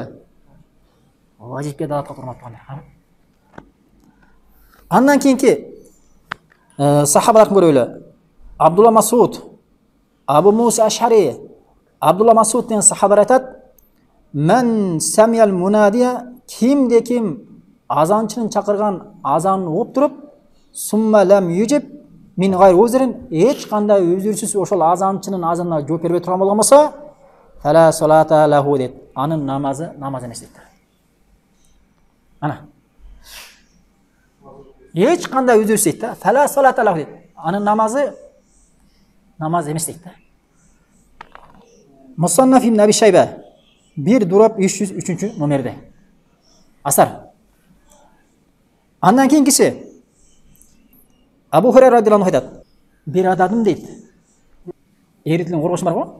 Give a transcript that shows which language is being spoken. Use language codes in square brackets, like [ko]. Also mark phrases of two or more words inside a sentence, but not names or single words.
[ky] Важипке далат кылат, урматтуулар. Андан кийинки сахабаларды көрөлү. Абдулла Масуд, Абу Муса Ашари, Абдулла Масуд деген сахабалар айтат: [ar] "من سمع المنادي, [ky] кимде ким азанчынын чакырган азанын угуп туруп, [ar] ثم لم يجب من غير عذر, [ky] эч кандай үзүрсүз ошол азанчынын азанына жооп бербей турган болгон болсо, [ar] فلا صلاة له" дейт. [ky] Анын намазы намаз эмес дейт. Ана. Эч кандай үзүрсүз дейт да. [ar] فلا صلاة له дейт. [ky] Анын намазы намаз эмес дейт да. Мусаннаф ибн Аби Шайба 1-303 номерде. Асар. Андан кийинкиси Абу Хурайра [ar] رضي الله عنه [ky] айтат: "Бир адам дейт, эритилген коргошун бар го?